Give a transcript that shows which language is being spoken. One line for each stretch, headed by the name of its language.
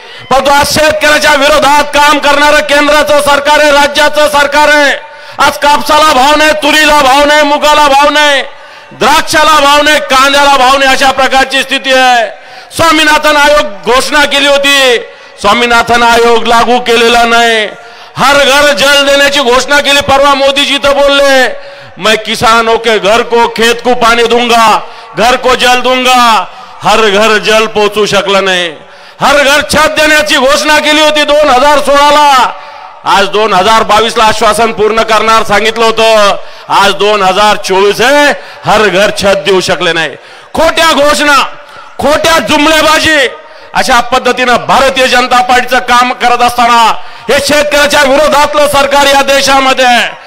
Marathi: परंतु आज शेतकऱ्याच्या विरोधात काम करणारं केंद्राचं सरकार आहे, राज्याचं सरकार आहे. आज कापसाला भाव नाही, तुरीला भाव नाही, मुगाला भाव नाही, द्राक्षाला भाव नाही, कांद्याला भाव नाही, अशा प्रकारची स्थिती आहे. स्वामीनाथन आयोग घोषणा केली होती, स्वामीनाथन आयोग लागू केलेला नाही. हर घर जल देण्याची घोषणा केली. परवा मोदीजी तर बोलले,
Hindi: मैं किसानों के घर को खेत को पानी दूंगा, घर को जल दूंगा.
Marathi: हर घर जल पोहोचू शकलं नाही. हर घर छत देण्याची घोषणा केली होती 2016ला. आज 2022ला आश्वासन पूर्ण करणार सांगितलं होतं. आज 2024 आहे, हर घर छत देऊ शकले नाही. खोट्या घोषणा, खोट्या जुमलेबाजी, अशा पद्धतीनं भारतीय जनता पार्टीचं काम करत असताना हे शेतकऱ्याच्या विरोधातलं सरकार या देशामध्ये आहे.